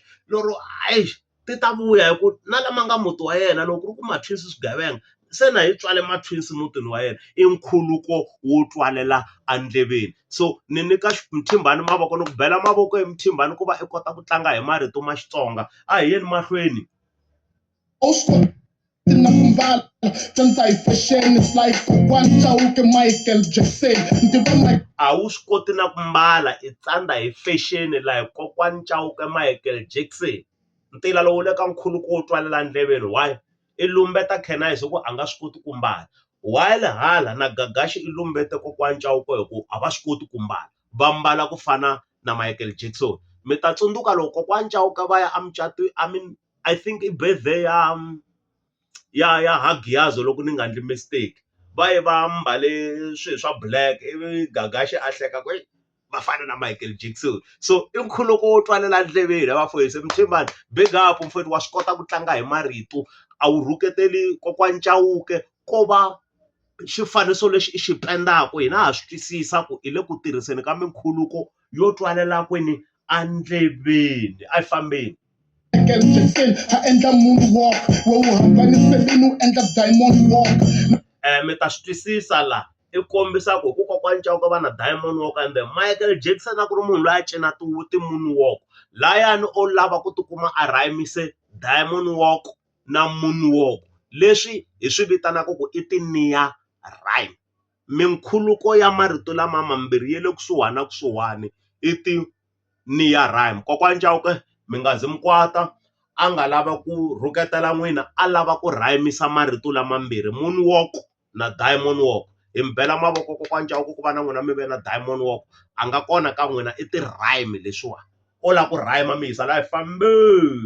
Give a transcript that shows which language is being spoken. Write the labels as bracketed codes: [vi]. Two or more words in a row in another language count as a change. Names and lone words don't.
[ts] Lero ti ta vuya hi ku na lama nga muti wa yena, loko ku ri ku ma-twins swigevenga se na hi tswale ma-twins mutini wa yena, i nkhuluko wo twalela andleveni. So ni nyika Mthimbani mavoko ni ku bela mavoko hi Mthimbani ku va i kota ku tlanga hi marito ma Xitsonga. A hi yeni mahlweni. Na ku mbala tsandza hi fashion, [en] it's like [ts] kokwana Chauke Michael Jackson. A wu swi koti na ku mbala i tsandza hi fashion like kokwana Chauke Michael Jackson. Ntila lowu le ka nkhuluko wo twalela ndleveni. Why? I lumbeta Canise hi ku a nga swi koti ku mbala. While hala na Gagash i lumbete kokwana Chauke hi ku a va swi koti ku mbala, va mbala ku fana na Michael Jackson. Mi ta tsundzuka loko kokwana Chauke va ya [en] I think [ts] i birthday ya Hagiyazo loko ni nga endli mistake, va ye va mbale swilo swa black, ivi Gagash a hleka ku va fana na Michael Jackson. So i nkhuluko wo twalela ndleveni vafowetsi. Mthimbani [en] big up [ts] mfowethu, wa swi kota ku tlanga hi marito, a wu rhuketeli kokwana Chauke ko va xifaniso lexi i xi pendaka. Hina ha swi twisisa ku i le ku tirhiseni ka minkhuluko yo twalela kwini andleveni. A hi fambeni. Michael Jackson ha endla moonwalk, wo wu hambanisele no endla [en] diamond walk. [ts] Mi ta swi twisisa la i kombisa ku kokwana Chauke va na [en] diamond walk, [ts] and Michael Jackson a ku ri munhu loyi a cina ti-moonwalk. Layani o lava ku tikuma a rhayimise [en] diamond walk [ts] na moonwalk, leswi hi swi vitanaka ku i ti- [en] near rhyme. [ts] Minkhuluko ya marito lama mambirhi ya le kusuhani na kusuhani i ti- [en] near rhyme. [ts] Kokwana Chauke mi nga zi mi kwata, a nga lava ku rhuketela n'wina, a lava ku rhayimisa marito lamambirhi, moonwalk na [en] diamond walk. [ts] Hi mi bela mavoko kokwana Chauke ku va na n'wina mi ve na [en] diamond walk. [ts] A nga kona ka n'wina i ti-rhyme leswiwa, o lava ku rhayima mi yisa la hi fambeni.